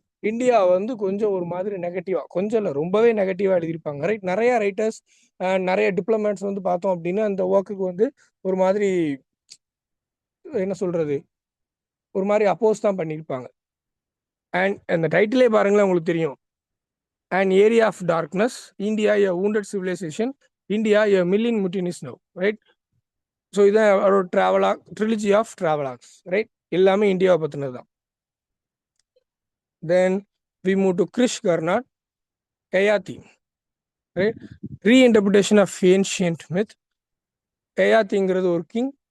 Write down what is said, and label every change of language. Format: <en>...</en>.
<ta>India வந்து கொஞ்சம் ஒரு மாதிரி நெகட்டிவா, கொஞ்சம் இல்ல ரொம்பவே நெகட்டிவா எழுதியிருப்பாங்க. ரைட். நெறைய ரைட்டர்ஸ் நெறைய டிப்ளமேட்ஸ் வந்து பார்த்தோம் அப்டின்னா, அந்த வொர்க்குக்கு வந்து ஒரு மாதிரி என்ன சொல்றது? ஒரு மாரி அப்போஸ் தான் பண்ணியிருப்பாங்க. அண்ட் அந்த டைட்டிலே பாருங்களேன் உங்களுக்கு தெரியும்.</ta> <en>"An area of darkness, India a wounded civilization, India a million mutinies now." Right. So</en> <ta>இதான் அவரோட</ta> <en>Travelogue trilogy of travelogues. Right.</en> <ta>எல்லாமே இந்தியாவை பத்தினது தான்.</ta> <en>Then we move to Girish Karnad, Yayati. Right. Reinterpretation of ancient myth.</en> <ta>கயாத்திங்கிறது ஒரு</ta> <en>King.</en>